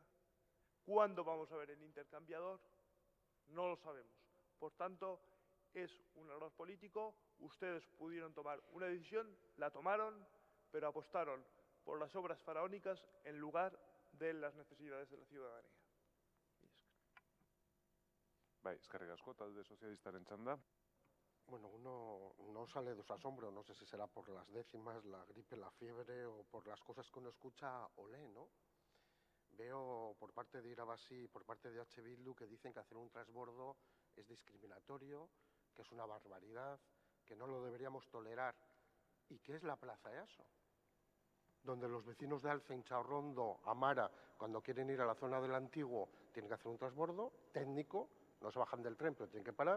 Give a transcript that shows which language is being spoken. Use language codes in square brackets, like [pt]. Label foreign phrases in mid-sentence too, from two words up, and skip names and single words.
[es] ¿Cuándo vamos a ver el intercambiador? No lo sabemos. Por tanto, es un error político. Ustedes pudieron tomar una decisión, la tomaron, pero apostaron por las obras faraónicas en lugar de las necesidades de la ciudadanía. [eu] Bai, eskerrik asko, talde sozialistaren txanda. [es] Bueno, uno no sale de su asombro, no sé si será por las décimas, la gripe, la fiebre o por las cosas que uno escucha o lee, ¿no? Veo por parte de Irabasí y por parte de H. Bildu que dicen que hacer un transbordo es discriminatorio, que es una barbaridad, que no lo deberíamos tolerar y que es la Plaza EASO, donde los vecinos de Alce, Inchaurrondo, Amara, cuando quieren ir a la zona del Antiguo, tienen que hacer un transbordo técnico, no se bajan del tren, pero tienen que parar.